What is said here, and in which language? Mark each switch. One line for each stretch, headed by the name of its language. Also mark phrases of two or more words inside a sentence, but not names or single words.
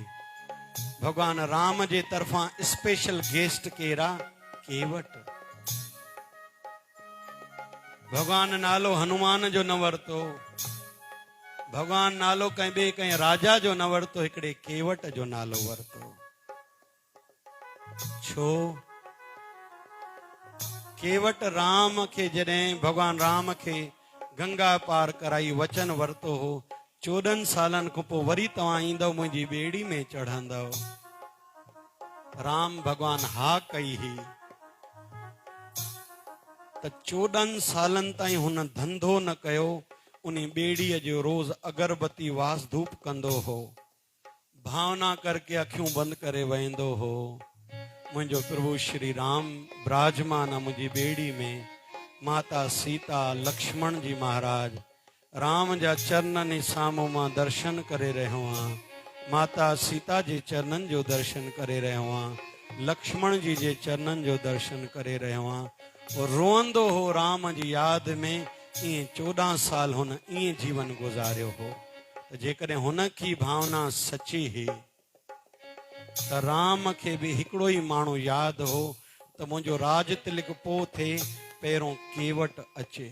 Sindhi: भगवान राम जे तरफ़ां
English: special guest
Sindhi: केरा? केवट। भगवान नालो हनुमान जो न वरतो, भगवान नालो कंहिं ॿिए कंहिं राजा जो न वरतो, हिकिड़े केवट जो नालो वरतो। छो? केवट राम खे जॾहिं भगवान राम खे गंगा पार कराई वचन वरतो हो, 14 सालनि खां पोइ वरी तव्हां ईंदव मुंहिंजी ॿेड़ी में चढ़ंदव। राम भगवान हा कई ही त 14 सालनि ताईं हुन धंधो न कयो। उन ॿेड़ीअ जो रोज अगरबत्ती वास धूप कंदो हो, भावना करके अखियूं बंदि करे वेंदो हो। मुंहिंजो प्रभु श्री राम विराजमान मुंहिंजी ॿेड़ी में, माता सीता लक्ष्मण जी महाराज राम जा चरणनि साम्हूं मां दर्शन करे रहियो आहियां। माता सीता जे चरणनि जो दर्शन करे रहियो आहियां, लक्ष्मण जी जे चरणनि जो दर्शन करे रहियो आहियां। और रोअंदो हो राम जी यादि में। ईअं 14 साल हुन ईअं जीवन गुज़ारियो हो। त जेकॾहिं हुन की भावना सची हुई त राम खे बि हिकिड़ो ई माण्हू यादि हो त मुंहिंजो राज तिलक पोइ थिए, पहिरों केवट अचे।